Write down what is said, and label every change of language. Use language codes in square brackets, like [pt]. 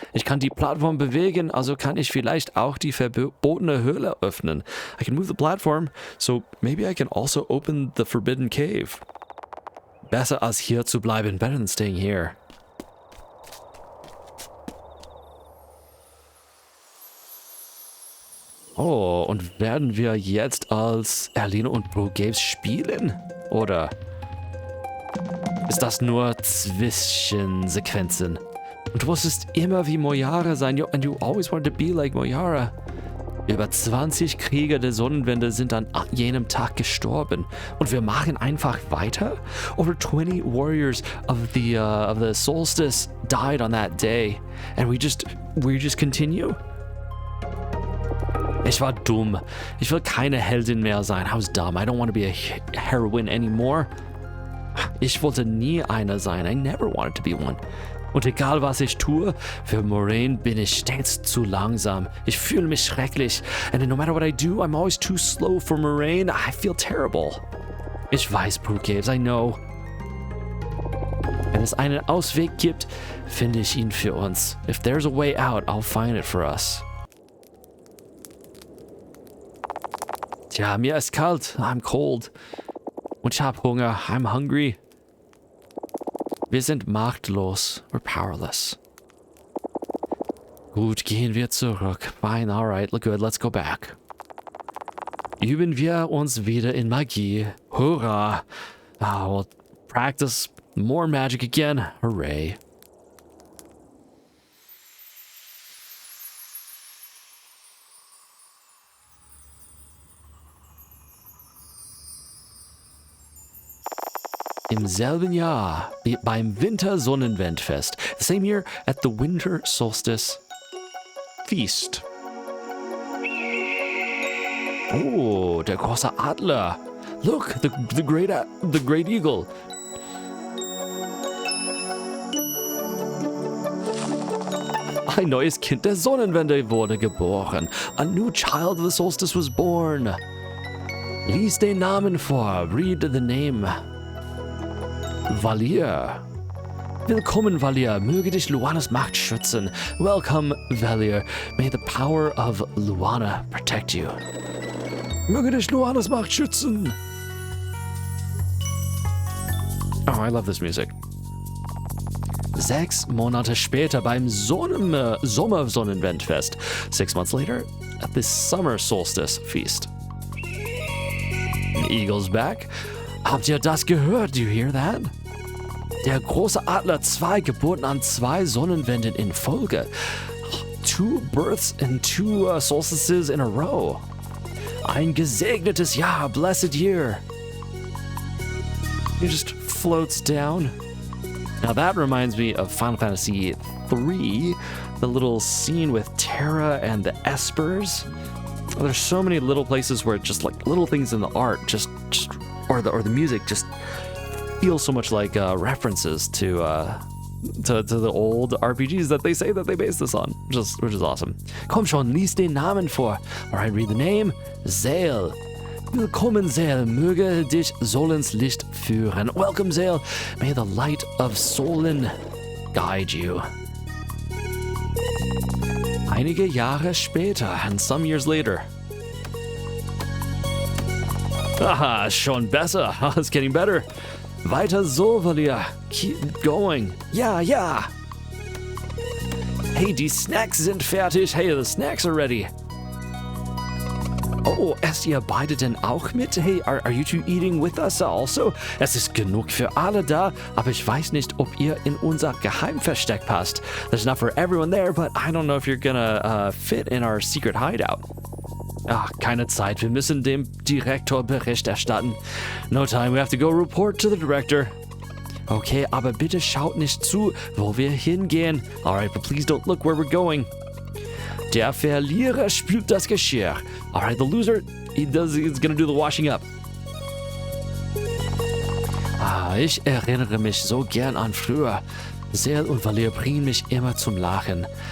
[de] Ich kann die Plattform bewegen, also kann ich vielleicht auch die verbotene Höhle öffnen. [en] I can move the platform, so maybe I can also open the forbidden cave. [de] Besser als hier zu bleiben. [en] Better than staying here. [de] Oh, und werden wir jetzt als Erline und Brugaves spielen? Oder ist das nur Zwischensequenzen? Und du musstest immer wie Moyara sein. [en] And you always wanted to be like Moyara. [de] Über 20 Krieger der Sonnenwende sind an jenem Tag gestorben. Und wir machen einfach weiter? [en] Over 20 warriors of the solstice died on that day. And we just continue? [de] Ich war dumm. Ich will keine Heldin mehr sein. [en] I was dumb. I don't want to be a heroine anymore. [de] Ich wollte nie eine sein. [en] I never wanted to be one. [de] Und egal was ich tue, für Moraine bin ich stets zu langsam. Ich fühle mich schrecklich. [en] And no matter what I do, I'm always too slow for Moraine. I feel terrible. [de] Ich weiß, Brugaves, [en] I know. [de] Wenn es einen Ausweg gibt, finde ich ihn für uns. [en] If there's a way out, I'll find it for us. [de] Tja, mir ist kalt. [en] I'm cold. [de] Und ich hab Hunger. [en] I'm hungry. [de] Wir sind machtlos. [en] We're powerless. [de] Gut, gehen wir zurück. [en] Fine, alright, look good, let's go back. [de] Üben wir uns wieder in Magie. Hurra! [en] We'll practice more magic again. Hooray. [de] Im selben Jahr, beim Wintersonnenwendfest. [en] The same year at the Winter Solstice Feast. [de] Oh, der große Adler. [en] Look, the great eagle. [de] Ein neues Kind der Sonnenwende wurde geboren. [en] A new child of the solstice was born. [de] Lies den Namen vor. [en] Read the name. [de] Valier. Willkommen, Valier. Möge dich Luanas Macht schützen. [en] Welcome, Valier. May the power of Luana protect you. [de] Möge dich Luanas Macht schützen. [en] Oh, I love this music. [de] 6 Monate später beim Sommersonnenwendfest. [en] 6 months later at the Summer Solstice Feast. Eagle's back. [de] Habt ihr das gehört? [en] Do you hear that? [de] Der große Adler, 2 Geburten an 2 Sonnenwenden in Folge. [en] 2 births and 2 solstices in a row. [de] Ein gesegnetes Jahr, [en] blessed year. He just floats down. Now that reminds me of Final Fantasy III, the little scene with Terra and the Espers. There's so many little places where just like little things in the art or the music just feels so much like references to the old RPGs that they say that they base this on, which is awesome. [de] Komm schon, lies den Namen vor. [en] Alright, read the name. [de] Zale. Willkommen, Zale. Möge dich Solens Licht führen. [en] Welcome, Zale. May the light of Solen guide you. [de] Einige Jahre später, [en] and some years later. [de] Haha, schon besser. [en] It's getting better. [de] Weiter so, Valier. [en] Keep going. Ja, ja. [de] Hey, die Snacks sind fertig. [en] Hey, the snacks are ready. [de] Oh, esst ihr beide denn auch mit? [en] Hey, are you two eating with us also? [de] Es ist genug für alle da, aber ich weiß nicht, ob ihr in unser Geheimversteck passt. [en] There's enough for everyone there, but I don't know if you're gonna fit in our secret hideout. [de] Ach, keine Zeit. Wir müssen dem Direktor Bericht erstatten. [en] No time. We have to go report to the director. [de] Okay, aber bitte schaut nicht zu, wo wir hingehen. [en] Alright, but please don't look where we're going. [de] Der Verlierer spült das Geschirr. [en] Alright, the loser, he's gonna do the washing up. [de] Ich erinnere mich so gern an früher. Zale und Valier bringen mich immer zum Lachen.